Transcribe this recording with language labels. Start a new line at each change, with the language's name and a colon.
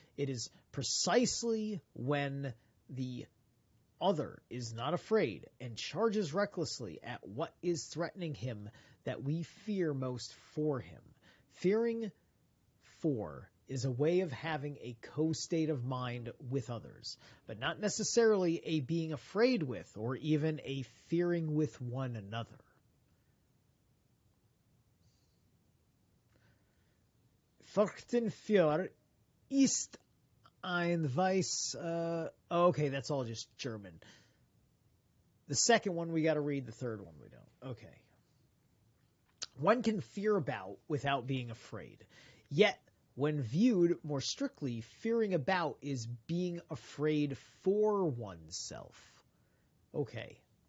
English: It is precisely when the other is not afraid and charges recklessly at what is threatening him that we fear most for him. Fearing for is a way of having a co-state of mind with others, but not necessarily a being afraid with or even a fearing with one another.
German: Fürchten für ist ein Weiß.
English: Okay, that's all just German. The second one we got to read, the third one we don't. Okay. One can fear about without being afraid. Yet, when viewed more strictly, fearing about is being afraid for oneself. Okay.